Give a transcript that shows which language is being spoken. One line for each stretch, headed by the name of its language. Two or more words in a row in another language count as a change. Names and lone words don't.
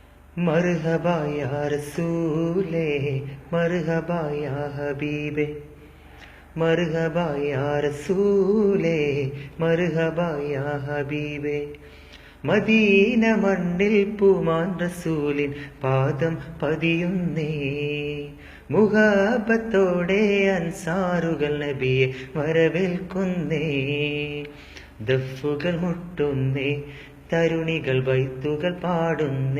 Arabic: مرحبا يا رسول، مرحبا يا حبيب، مرحبا يا رسول، مرحبا يا حبيب.
Malayalam: മദീന മണ്ണിൽ പൂമാൻ റസൂലിൻ പാദം പതിയുന്നേ, മുഹബത്തോടെ അൻസാറുകൾ നബിയെ വരവേൽക്കുന്നേ. ദഫുകൾ മുട്ടുന്നേ, തരുണികൾ ബൈത്തുകൾ പാടുന്നേ.